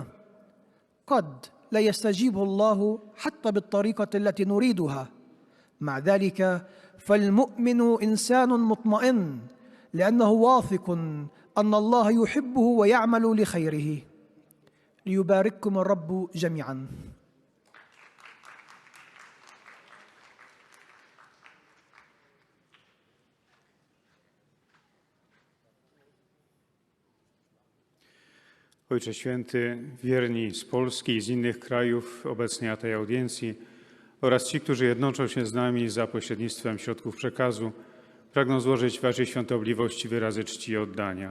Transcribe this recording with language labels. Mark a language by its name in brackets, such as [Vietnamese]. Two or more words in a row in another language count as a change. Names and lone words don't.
[Arabic] قد لا يستجيب الله حتى بالطريقة التي نريدها، مع ذلك فالمؤمن إنسان مطمئن، لأنه واثق أن الله يحبه ويعمل لخيره. ليبارككم الرب جميعاً. [Polish] Ojcze Święty, wierni z Polski i z innych krajów obecnie na tej audiencji oraz ci, którzy jednoczą się z nami za pośrednictwem środków przekazu, pragną złożyć Waszej świątobliwości wyrazy czci i oddania.